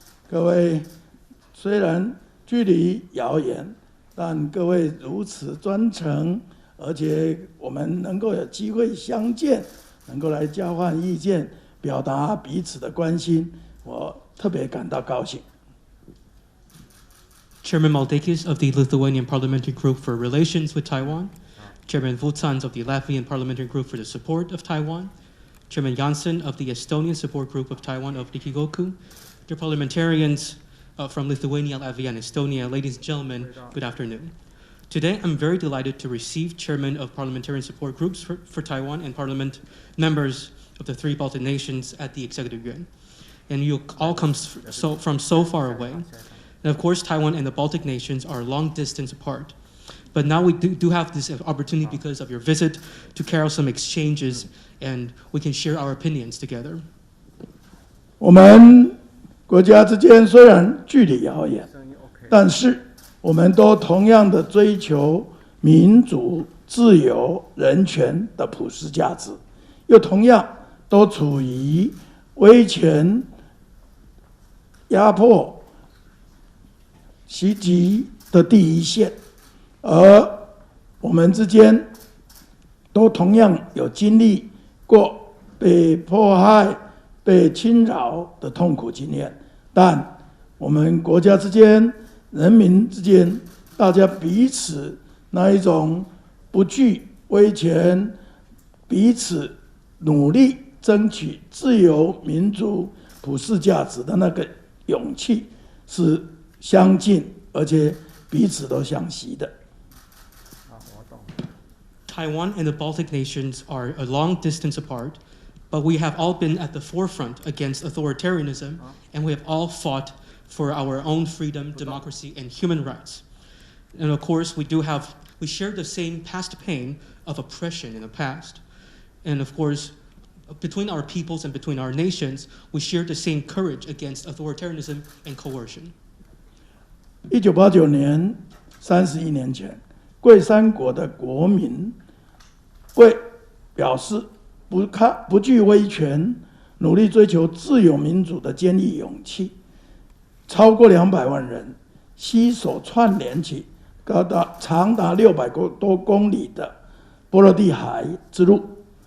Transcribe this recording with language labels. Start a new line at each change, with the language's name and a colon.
Chinese: 各位虽然距离遥远，但各位如此专程，而且我们能够有机会相见，能够来交换意见，表达彼此的关心，我特别感到高兴。
English: Chairman Maldakis of the Lithuanian Parliamentary Group for Relations with Taiwan, Chairman Vucans of the Latvian Parliamentary Group for the Support of Taiwan, Chairman Janssen of the Estonian Support Group of Taiwan of Rikigoku, dear parliamentarians from Lithuania, Latvia, and Estonia, ladies and gentlemen, good afternoon. Today, I'm very delighted to receive Chairman of Parliamentarian Support Groups for Taiwan and Parliament members of the 3 Baltic nations at the Executive Yuan. And you all come from so far away. And of course, Taiwan and the Baltic nations are long distance apart. But now we do have this opportunity because of your visit to carry out some exchanges, and we can share our opinions together.
Chinese: 我们国家之间虽然距离遥远，但是我们都同样的追求民主、自由、人权的普世价值，又同样都处于威权、压迫、袭击的第一线，而我们之间都同样有经历过被迫害、被侵扰的痛苦经验，但我们国家之间、人民之间，大家彼此那一种不惧威权，彼此努力争取自由、民主、普世价值的那个勇气是相近，而且彼此都相惜的。
English: Taiwan and the Baltic nations are a long distance apart, but we have all been at the forefront against authoritarianism, and we have all fought for our own freedom, democracy, and human rights. And of course, we share the same past pain of oppression in the past. And of course, between our peoples and between our nations, we share the same courage against authoritarianism and coercion.
Chinese: 1989年，31年前，贵三国的国民为表示不惧威权，努力追求自由民主的坚毅勇气，超过200万人携手串联起长达600多公里的波罗的海之路。